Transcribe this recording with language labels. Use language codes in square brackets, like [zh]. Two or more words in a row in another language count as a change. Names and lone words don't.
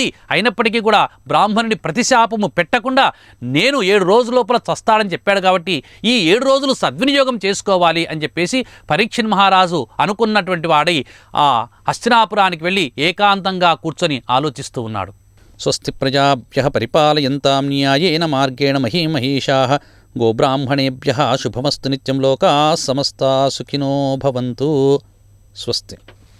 [te] అయినప్పటికీ కూడా బ్రాహ్మణుని ప్రతిశాపము పెట్టకుండా నేను 7 రోజుల లోపల చస్తాడని చెప్పాడు కాబట్టి ఈ 7 రోజులు సద్వినియోగం చేసుకోవాలి అని చెప్పేసి పరీక్షిత్ మహారాజు అనుకున్నటువంటి వాడై ఆ హస్తినాపురానికి వెళ్ళి ఏకాంతంగా కూర్చొని ఆలోచిస్తూ ఉన్నాడు. [sa] స్వస్తి ప్రజాభ్యః పరిపాలయంతాం న్యాయేన మార్గేణ మహీమహీషాః గోబ్రాహ్మణేభ్యః శుభమస్తు నిత్యం లోకాః సమస్తాః సుఖినో భవంతు. స్వస్తి.